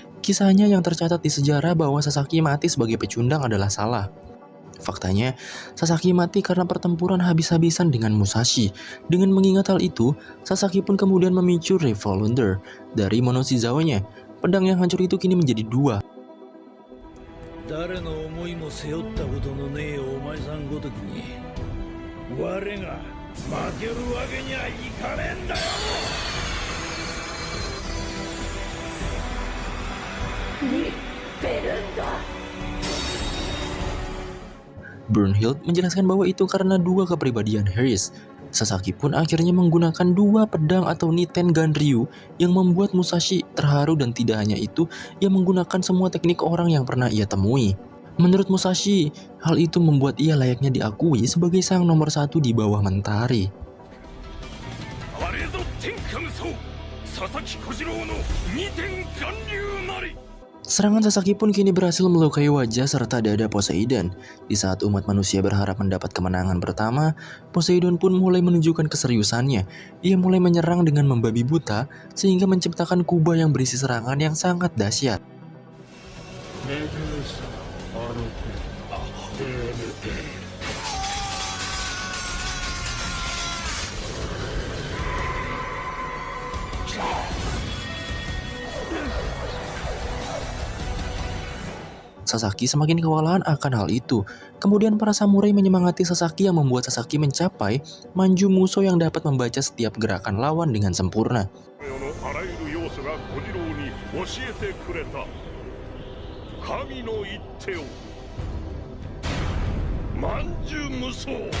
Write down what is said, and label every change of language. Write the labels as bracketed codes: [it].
[id] Kisahnya yang tercatat di sejarah bahwa Sasaki mati sebagai pecundang adalah salah. Faktanya, Sasaki mati karena pertempuran habis-habisan dengan Musashi. Dengan mengingat hal itu, Sasaki pun kemudian memicu Revolver dari Monoshizawa-nya. Pedang yang hancur itu kini menjadi 2. [ja] 誰の思いも背負ったことのねえお前さんごときに我が負けるわけにはいかねえんだよ。 [id] Brunhild menjelaskan bahwa itu karena 2 kepribadian Harris. Sasaki pun akhirnya menggunakan 2 pedang atau Niten Ganryu yang membuat Musashi terharu, dan tidak hanya itu, ia menggunakan semua teknik orang yang pernah ia temui. Menurut Musashi, hal itu membuat ia layaknya diakui sebagai sang nomor 1 di bawah mentari. [ja] あれぞ天下無双佐々木小次郎の二天巌流なり。 [id] Serangan Sasaki pun kini berhasil melukai wajah serta dada Poseidon. Di saat umat manusia berharap mendapat kemenangan pertama, Poseidon pun mulai menunjukkan keseriusannya. Ia mulai menyerang dengan membabi buta, sehingga menciptakan kubah yang berisi serangan yang sangat dahsyat. Sasaki semakin kewalahan akan hal itu. Kemudian para samurai menyemangati Sasaki yang membuat Sasaki mencapai Manju Muso yang dapat membaca setiap gerakan lawan dengan sempurna. [ja] 世のあらゆる要素が小次郎に教えてくれた神の一手を万獣無双。